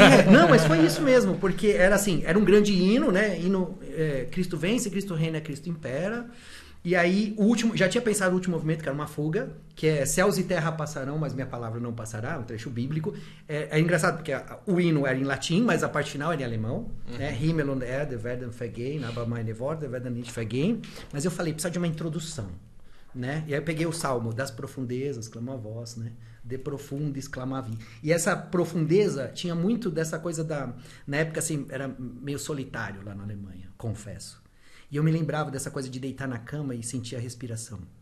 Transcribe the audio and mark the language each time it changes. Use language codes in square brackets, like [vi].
[pt] Não, mas foi isso mesmo, porque era assim, era um grande hino, né? Hino, Cristo vence, Cristo reina, Cristo impera. E aí, o último, já tinha pensado no último movimento, que era uma fuga, que é céus e terra passarão, mas minha palavra não passará, um trecho bíblico. É engraçado, porque o hino era em latim, mas a parte final era em alemão. Né? [de] Himmel und Erde werden vergehen, aber meine Worte werden nicht vergehen. [pt] Mas eu falei, precisa de uma introdução. Né? E aí eu peguei o salmo, das profundezas, clama a voz, né? [la] De profundis clamavi. [pt] E essa profundeza tinha muito dessa coisa da... Na época, assim, era meio solitário lá na Alemanha, confesso. E eu me lembrava dessa coisa de deitar na cama e sentir a respiração.